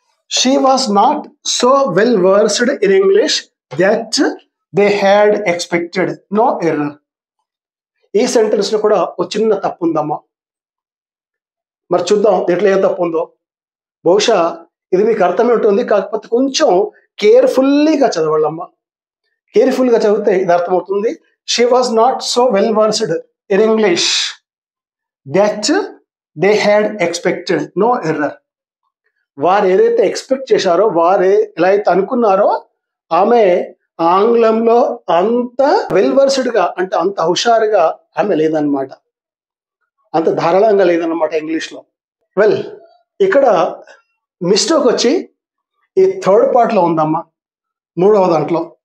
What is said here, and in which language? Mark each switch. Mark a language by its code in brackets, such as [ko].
[en] She was not so well versed in English that they had expected. No error. [te] ఈ sentence లో కూడా ఒక చిన్న తప్పు ఉందమ్మా. మరి చూద్దాం దీంట్లో ఏం తప్పు ఉందో. బహుశా ఇది మీకు అర్థమే ఉంటుంది, కాకపోతే కొంచెం కేర్ఫుల్లీగా చదవాలమ్మా. కేర్ఫుల్గా చదివితే ఇది అర్థమవుతుంది. [en] She was not so well versed in English that they had expected. No error. [te] వారు ఏదైతే ఎక్స్పెక్ట్ చేశారో, వారు ఎలా అయితే అనుకున్నారో, ఆమె ఆంగ్లంలో అంత వెల్ వర్స్డ్గా అంటే అంత హుషారుగా ఆమె లేదనమాట, అంత ధారాళంగా లేదన్నమాట ఇంగ్లీష్లో. వెల్, ఇక్కడ మిస్టేక్ వచ్చి ఈ థర్డ్ పార్ట్లో ఉందమ్మా, మూడవ దాంట్లో.